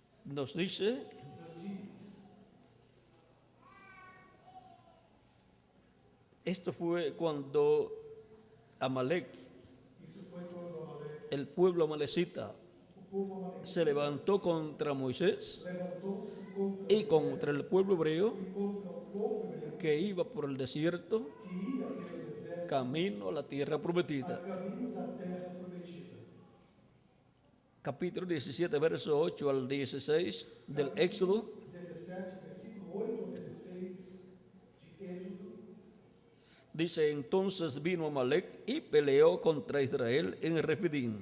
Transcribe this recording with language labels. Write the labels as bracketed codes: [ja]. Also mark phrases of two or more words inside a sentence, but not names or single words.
[es] nos dice esto fue cuando Amalek, [pt] Isso foi quando Amalek, [es] el pueblo amalecita, [pt] o povo Amalek, [es] se levantó contra Moisés [pt] levantou-se contra [es] y contra el pueblo hebreo [pt] e contra o povo hebreu [es] que iba por el desierto [pt] que ia pelo deserto [es] camino a la tierra [pt] a prometida. caminho da terra prometida. [es] Capítulo 17, verso 8 al 16 del Éxodo. [pt] 17, versículo 8 ao 16 de Êxodo. [es] Dice, entonces vino Amalek y peleó contra Israel en Refidim.